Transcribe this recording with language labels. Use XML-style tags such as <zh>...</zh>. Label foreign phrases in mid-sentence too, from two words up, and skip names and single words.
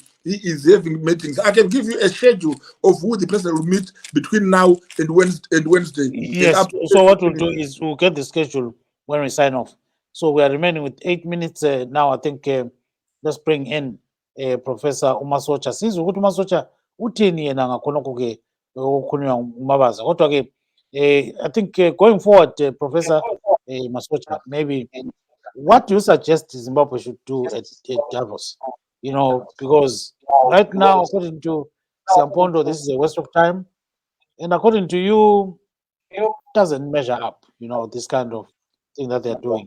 <en>He is having meetings. I can give you a schedule of who the president will meet between now and Wednesday. Yes. So what we'll do is we'll get the schedule when we sign off. So we are remaining with 8 minutes now. I think let's bring in Professor Umasocha. Since we go to Umasocha,</en> <nd>uthini yena ngakhonokho-ke ukukhulunywa nguMabaza kodwa-ke</nd> <en>I think going forward, Professor Masocha, maybe what do you suggest Zimbabwe should do at Davos? You know, because right now, according to Siampondo, this is a waste of time, and according to you, it doesn't measure up, you know, this kind of thing that they're doing.</en>